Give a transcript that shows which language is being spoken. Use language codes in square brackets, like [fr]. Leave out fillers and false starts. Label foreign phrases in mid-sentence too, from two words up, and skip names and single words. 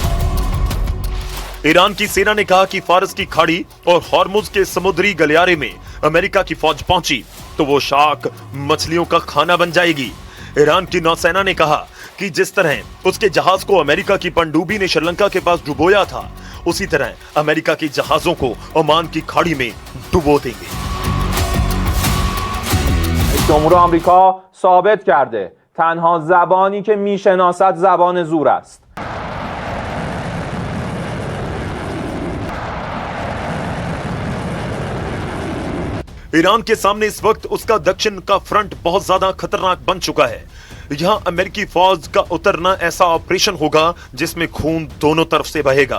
[hi] ईरान की सेना ने कहा कि फारस की खाड़ी और हॉर्मुज के समुद्री गलियारे में अमेरिका की फौज पहुंची तो वो शार्क मछलियों का खाना बन जाएगी। ईरान की नौसेना ने कहा कि जिस तरह उसके जहाज को अमेरिका की पनडुब्बी ने श्रीलंका के पास डुबोया था, उसी तरह अमेरिका के जहाजों को ओमान की खाड़ी में डुबो देंगे। [fa] جمهور آمریکا ثابت کرده تنها زبانی که میشناسد زبان زور است. [hi] ईरान के सामने इस वक्त उसका दक्षिण का फ्रंट बहुत ज्यादा खतरनाक बन चुका है। यहां अमेरिकी फौज का उतरना ऐसा ऑपरेशन होगा जिसमें खून दोनों तरफ से बहेगा।